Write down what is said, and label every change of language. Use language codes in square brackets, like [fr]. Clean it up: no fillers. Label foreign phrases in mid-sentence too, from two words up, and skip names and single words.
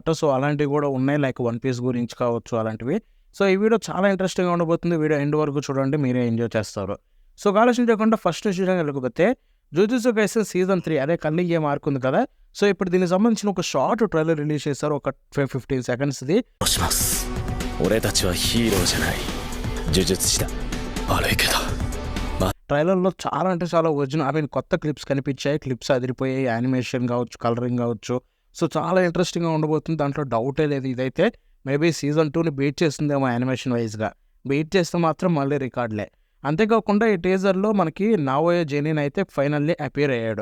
[te] సో అలాంటివి కూడా ఉన్నాయి, లైక్ వన్ పీస్ గురించి కావచ్చు అలాంటివి. సో ఈ వీడియో చాలా ఇంట్రెస్టింగ్గా ఉండబోతుంది. [en] video end [te] వరకు చూడండి, మీరే ఎంజాయ్ చేస్తారు. సో ఆలోచన చేయకుండా ఫస్ట్ విషయం వెళ్ళకపోతే జుజుత్సు కైసెన్ సీజన్ 3 అదే కన్నింగ్ గేమ్ ఆర్క్ ఉంది కదా. సో ఇప్పుడు దీనికి సంబంధించిన ఒక [en] short trailer release [te] చేశారు, ఒక 15 సెకండ్స్ది. [ja] します俺たちはヒーローじゃない呪術師だ悪いけど [te] ట్రైలర్లో చాలా అంటే చాలా ఒరిజినల్ కొత్త క్లిప్స్ కనిపించాయి. క్లిప్స్ అదిరిపోయాయి, యానిమేషన్ కావచ్చు, కలరింగ్ కావచ్చు. సో చాలా ఇంట్రెస్టింగ్గా ఉండబోతుంది, దాంట్లో డౌటే లేదు. ఇదైతే [en] maybe season [te] 2ని బీట్ చేస్తుందేమో [en] animation wise. [te] బీట్ చేస్తే మాత్రం మళ్ళీ రికార్డులే. అంతేకాకుండా ఈ టీజర్లో మనకి నావోయే జెనిన్ అయితే [en] finally appear [te] అయ్యాడు.